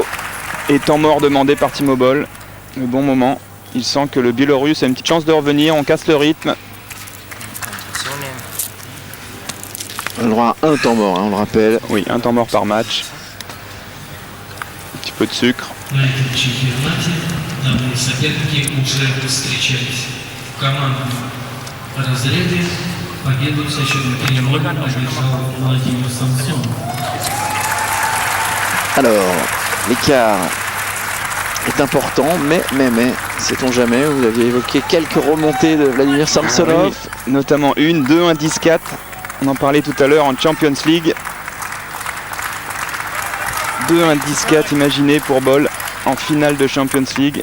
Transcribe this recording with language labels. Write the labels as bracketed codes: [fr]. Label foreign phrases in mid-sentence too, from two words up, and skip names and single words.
[fr] Et temps mort demandé par Timo Boll. Le bon moment. Il sent que le Biélorusse a une petite chance de revenir. On casse le rythme. On a le droit à un temps mort, hein, on le rappelle. Oui, un temps mort par match. Un petit peu de sucre. [ru] На этом чемпионате новые соперники уже встречались. В командном разряде победу со счетом 3-0 одержал Владимир Самсонов. [fr] Alors, l'écart est important, mais, sait-on jamais, vous aviez évoqué quelques remontées de Vladimir Samsonov. Ah oui, notamment une, 2-1, 10-4. On en parlait tout à l'heure en Champions League. 2-1, 10-4, imaginez pour Boll en finale de Champions League.